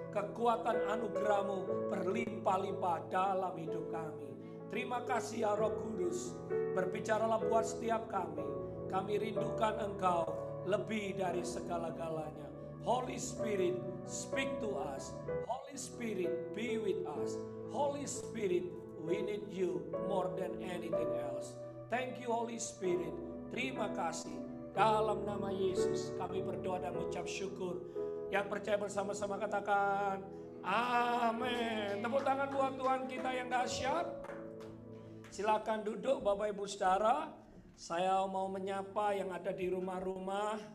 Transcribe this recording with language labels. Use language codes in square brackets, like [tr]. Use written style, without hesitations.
[id] Kekuatan anugerah-Mu berlimpah-limpah dalam hidup kami. Terima kasih ya Roh Kudus. Berbicaralah buat setiap kami. Kami rindukan Engkau lebih dari segala-galanya. [en] Holy Spirit, speak to us. Holy Spirit, be with us. Holy Spirit, we need you more than anything else. Thank you Holy Spirit. [id] Terima kasih. Dalam nama Yesus kami berdoa dan mengucap syukur. Yang percaya bersama-sama katakan amin. Tepuk tangan buat Tuhan kita yang dahsyat. Silakan duduk Bapak Ibu Saudara. Saya mau menyapa yang ada di rumah-rumah.